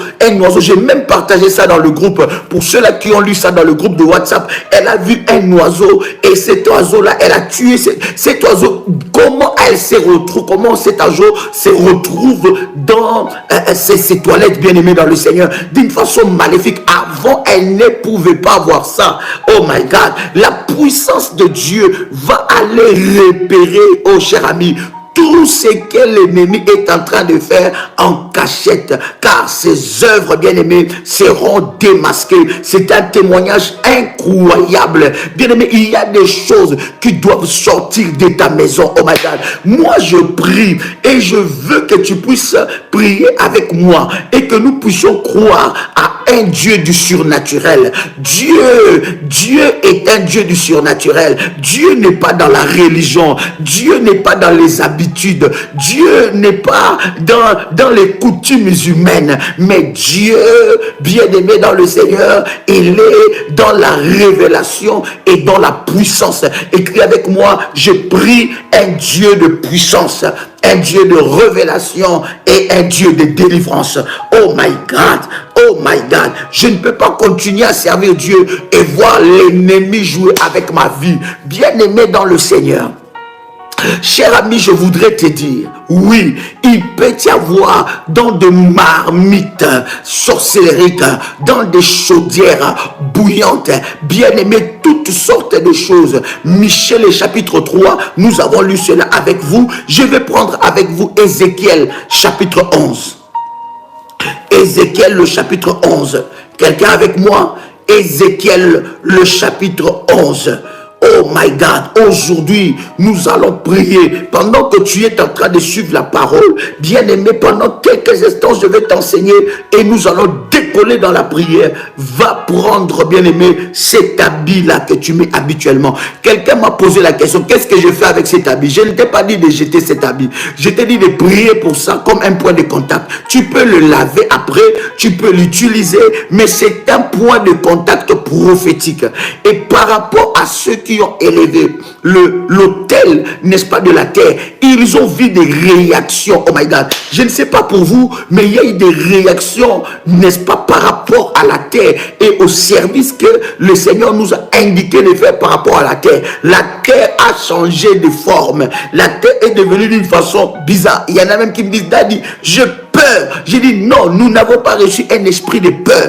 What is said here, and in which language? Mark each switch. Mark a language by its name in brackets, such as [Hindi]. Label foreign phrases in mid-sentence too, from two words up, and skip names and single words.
[French] J'ai même partagé ça dans le groupe. Pour ceux-là qui ont lu ça dans le groupe de WhatsApp, elle a vu un oiseau et cet oiseau-là, elle a tué cet oiseau. Comment elle se retrouve, comment cet oiseau se retrouve dans ses toilettes, bien aimées dans le Seigneur, d'une façon maléfique. Avant, elle ne pouvait pas voir ça. [English] Oh my God, [French] la puissance de Dieu va aller repérer, oh cher ami, tout ce que l'ennemi est en train de faire en cachette, car ses œuvres, bien-aimés, seront démasquées. C'est un témoignage incroyable. Bien-aimés, il y a des choses qui doivent sortir de ta maison. [English] Oh my God. [French] Moi, je prie et je veux que tu puisses prier avec moi et que nous puissions croire à un Dieu du surnaturel. Dieu est un Dieu du surnaturel. Dieu n'est pas dans la religion. Dieu n'est pas dans les habitudes. Dieu n'est pas dans les coutumes humaines. Mais Dieu, bien-aimé dans le Seigneur, il est dans la révélation et dans la puissance. Écris avec moi, je prie un Dieu de puissance, un Dieu de révélation et un Dieu de délivrance. [English] Oh my God, oh my God, [French] je ne peux pas continuer à servir Dieu et voir l'ennemi jouer avec ma vie. Bien-aimé dans le Seigneur, cher ami, je voudrais te dire, oui, il peut y avoir dans de marmites sorcelleriques, dans des chaudières bouillantes, bien aimé, toutes sortes de choses. Michée, le chapitre 3, nous avons lu cela avec vous. Je vais prendre avec vous Ézéchiel, chapitre 11. Ézéchiel, le chapitre 11. Quelqu'un avec moi? Ézéchiel, le chapitre 11. [English] Oh my God, [French] aujourd'hui, nous allons prier. Pendant que tu es en train de suivre la parole, bien-aimé, pendant quelques instants, je vais t'enseigner et nous allons décoller dans la prière. Va prendre, bien-aimé, cet habit-là que tu mets habituellement. Quelqu'un m'a posé la question, qu'est-ce que je fais avec cet habit? Je ne t'ai pas dit de jeter cet habit. Je t'ai dit de prier pour ça comme un point de contact. Tu peux le laver après, tu peux l'utiliser, mais c'est un point de contact prophétique. Et par rapport à ceux qui ont élevé l'autel, n'est-ce pas, de la terre, ils ont vu des réactions. [English] Oh my God, [French] je ne sais pas pour vous, mais il y a eu des réactions, n'est-ce pas, par rapport à la terre et au service que le Seigneur nous a indiqué de faire par rapport à la terre. La terre a changé de forme. La terre est devenue d'une façon bizarre. Il y en a même qui me disent, Daddy, je peur. J'ai dit non, nous n'avons pas reçu un esprit de peur.